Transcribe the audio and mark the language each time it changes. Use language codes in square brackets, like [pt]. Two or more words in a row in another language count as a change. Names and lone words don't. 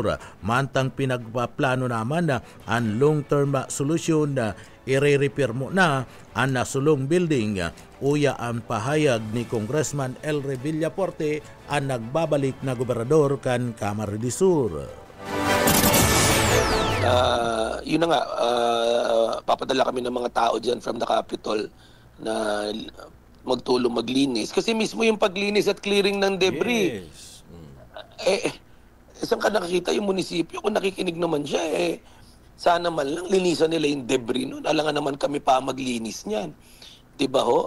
[bik] Mantang pinagpaplano naman ang [en] long-term solution [bik] na i-repair mo na ang nasulong building. Uya ang pahayag ni Congressman El Rey Villapuerte ang nagbabalik na gobernador kan Camarines Sur. [tl] Yun na nga, papadala kami ng mga tao dyan from the Capitol na magtulong maglinis. Kasi mismo yung paglinis at clearing ng debris. Yes. Saan ka nakakita yung munisipyo? Kung nakikinig naman siya, sana man lang linisan nila yung debris nun. Alangan naman kami pa maglinis niyan. Diba ho?